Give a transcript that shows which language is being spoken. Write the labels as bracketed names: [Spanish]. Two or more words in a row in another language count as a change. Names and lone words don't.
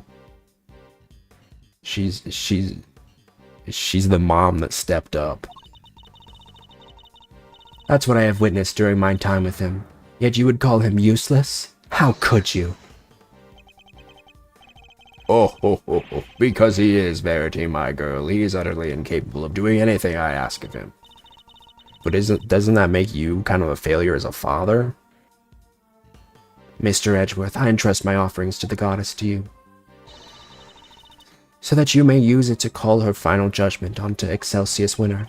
[English] She's the mom that stepped up. That's what I have witnessed during my time with him. Yet you would call him useless? How could you? Oh, ho, ho, ho. Because he is Verity, my girl. He is utterly incapable of doing anything I ask of him. But doesn't that make you kind of a failure as a father? Mr. Edgeworth, I entrust my offerings to the goddess to you, so that you may use it to call her final judgment onto Excelsius Winter.